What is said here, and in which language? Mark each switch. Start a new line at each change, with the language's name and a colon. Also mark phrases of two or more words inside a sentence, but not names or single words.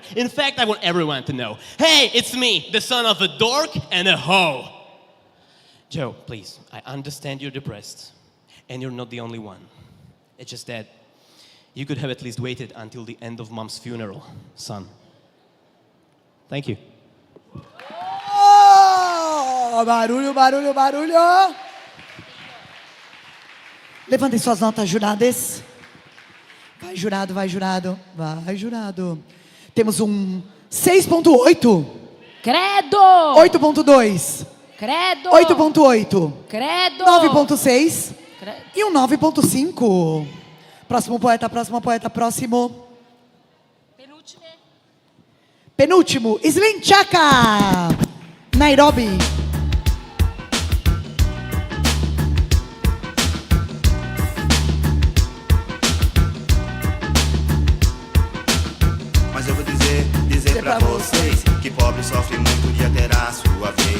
English: In fact, I want everyone to know. Hey, it's me, the son of a dork and a hoe. Joe, please, I understand you're depressed, and you're not the only one. It's just that you could have at least waited until the end of Mom's funeral, son. Thank you.
Portuguese: Oh, barulho. Levantem suas notas, juradas. Vai, jurado, vai, jurado. Vai, jurado. Temos um 6.8. Credo! 8.2. Credo! 8.8. Credo! 9.6. Credo. E um 9.5. Próximo poeta, próximo. Penúltimo, Slim Chaka, Nairobi. Mas eu vou dizer pra vocês que pobre sofre muito, um dia terá a sua vez.